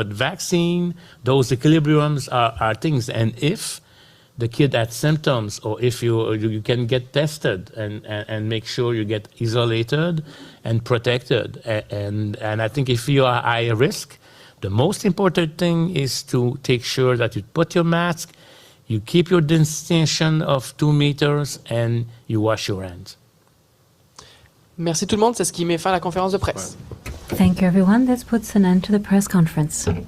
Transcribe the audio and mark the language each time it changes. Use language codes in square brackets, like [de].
[en] But vaccine, those equilibriums are things. And if the kid has symptoms, or if you can get tested and make sure you get isolated and protected. And I think if you are high risk, the most important thing is to take sure that you put your mask, you keep your distanciation of 2 meters, and you wash your hands. [fr] Merci tout le monde, c'est ce qui met fin à la conférence de presse. [en] Thank you, everyone. This puts an end to the press conference.